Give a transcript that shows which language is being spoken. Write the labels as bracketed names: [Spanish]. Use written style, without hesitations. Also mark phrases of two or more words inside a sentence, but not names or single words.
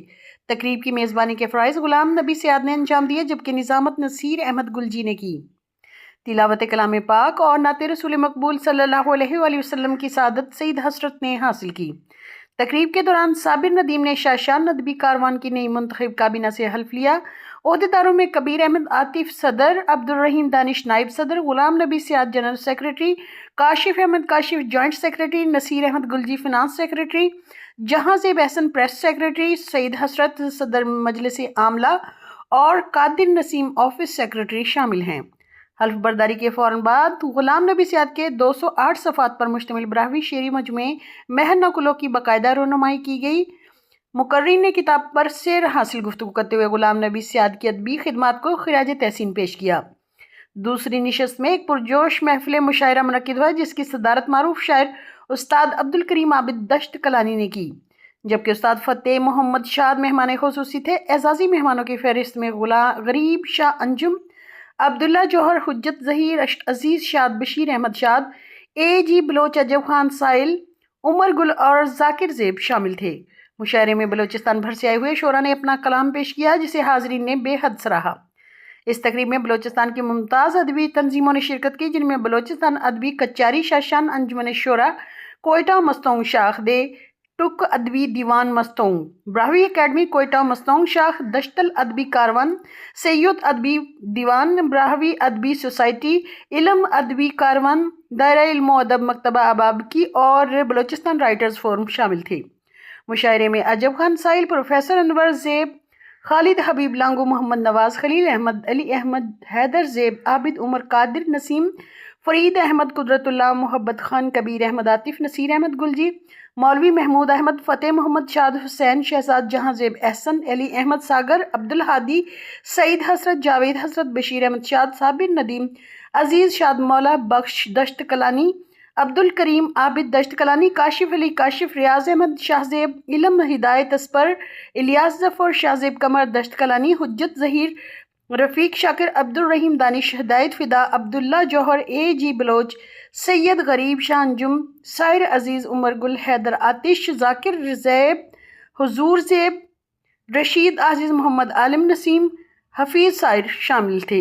[Urdu] تقریب کی میزبانی کے فرائض غلام نبی سیاد نے انجام دیے، جبکہ نظامت نصیر احمد گلجی نے کی. تلاوت کلام پاک اور نعت رسول مقبول صلی اللہ علیہ وسلم کی سعادت سعید حسرت نے حاصل کی. تقریب کے دوران صابر ندیم نے شاشان ادبی کاروان کی نئی منتخب کابینہ سے حلف لیا. عہدیداروں میں کبیر احمد عاطف صدر، عبد الرحیم دانش نائب صدر، غلام نبی سیاد [English] General Secretary, [Urdu] کاشف احمد کاشف [English] Joint Secretary, [Urdu] نصیر احمد گلجی [English] Finance Secretary, [Urdu] جہانزیب احسن [English] Press Secretary, [Urdu] سعید حسرت صدر مجلس عاملہ اور قادر نسیم [English] Office Secretary [Urdu] شامل ہیں. حلف برداری کے فوراً بعد غلام نبی سیاد کے 208 صفحات پر مشتمل براہوی شعری مجموعے مہر نکلوں کی باقاعدہ رونمائی کی گئی. مقرر نے کتاب پر سے حاصل گفتگو کرتے ہوئے غلام نبی سیاد کی ادبی خدمات کو خراج تحسین پیش کیا. دوسری نشست میں ایک پرجوش محفل مشاعرہ منعقد ہوا، جس کی صدارت معروف شاعر استاد عبد الکریم عابد دشت کلانی نے کی، جبکہ استاد فتح محمد شاد مہمان خصوصی تھے. اعزازی مہمانوں کی فہرست میں غریب شاہ انجم، عبداللہ جوہر، حجت ظہیر، عزیز شاد، بشیر احمد شاد، A.G. بلوچ، عجب خان ساحل، عمر گل اور ذاکر زیب شامل تھے. مشاعرے میں بلوچستان بھر سے آئے ہوئے شعرا نے اپنا کلام پیش کیا، جسے حاضرین نے بے حد سراہا. اس تقریب میں بلوچستان کی ممتاز ادبی تنظیموں نے شرکت کی، جن میں بلوچستان ادبی کچہری شاشان انجمن شعرا کوئٹہ مستونگ شاخ دے، ٹک ادبی دیوان مستونگ، براہوی اکیڈمی کوئٹہ مستونگ شاخ، دشتل ادبی کاروان، سید ادبی دیوان، براہوی ادبی سوسائٹی، علم ادبی کاروان، دائرہ علمو ادب مکتبہ اباب کی اور بلوچستان رائٹرز فورم شامل تھے. مشاعرے میں عجب خان ساحل، پروفیسر انور زیب، خالد حبیب لانگو، محمد نواز، خلیل احمد، علی احمد، حیدر زیب، عابد عمر، قادر نسیم، فرید احمد، قدرت اللہ، محبت خان، کبیر احمد عاطف، نصیر احمد گلجی، مولوی محمود احمد، فتح محمد شاد، حسین شہزاد, جہانزیب احسن، علی احمد ساگر، عبد الہادی، سعید حسرت، جاوید حسرت، بشیر احمد شاد، صابر ندیم، عزیز شاد مولا، بخش دشت کلانی، عبد الکریم عابد دشت کلانی، کاشف علی کاشف، ریاض احمد شاہزیب، علم ہدایت اسپر، الیاس ظفر، شاہزیب قمر دشت کلانی، حجت ظہیر، رفیق شاکر، عبد الرحیم دانش، ہدایت فدا، عبداللہ جوہر، A.G. بلوچ، سید غریب شاہ انجم، ساحر عزیز، عمر گل، حیدر آتش، ذاکر زیب، حضور زیب، رشید عاجز، محمد عالم نسیم، حفیظ ساحر شامل تھے.